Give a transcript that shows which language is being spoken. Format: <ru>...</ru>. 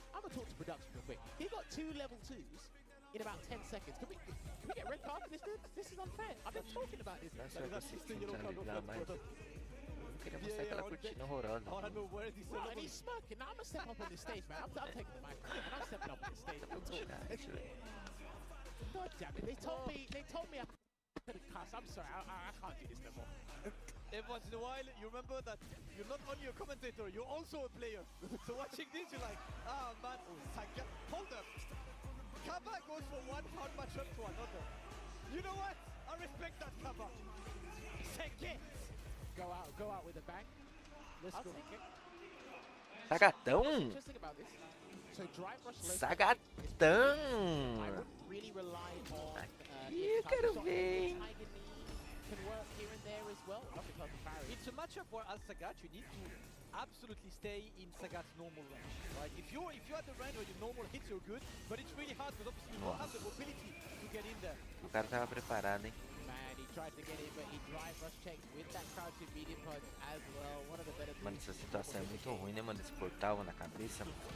<en>I'm gonna talk to production real quick. He got 2 level 2s in about 10 seconds. Can we get red card for this dude? This is unfair. I've been talking about this.</en> <pt>Não sei se eu consigo ligar mais. queria mostrar aquela cortina horrorosa.</pt> <en>I wanna know where this Right, and he's smirking. Now I'm gonna step up on the stage, man. I'm taking the microphone. I'm stepping up on the stage. Don't talk. God damn it! They told me I couldn't cuss. I'm sorry. I can't do this no more. Every once in a while, you remember that you're not only a commentator, you're also a player. So watching this, you're like, ah man, oh, Saga, hold up. Kaba goes from one hard matchup to another. You know what? I respect that, Kaba. Second. Go out with a bang. Let's go.</en> <pt>Sagatão!</pt> <en>Interesting about this. So drive rush low.</en> <pt>Sagatão!</pt> <en>I would really rely on.</en> <pt>Aqui eu quero ver.</pt> <en>Tiger knee can work here and there as well. It's a matchup where as Sagat, you need to absolutely stay in Sagat's normal range, right? If you're at the range where your normal hits, you're good, but it's really hard because obviously you don't have the mobility to get in there.</en> <pt>O cara tava preparado, hein?</pt> <en>Man, he tried to get in, but he drive rush checked with that crouch in medium punch as well. One of the better.</en> <pt>Mano, essa situação é muito ruim, né, mano? Esse portal na cabeça, mano.</pt>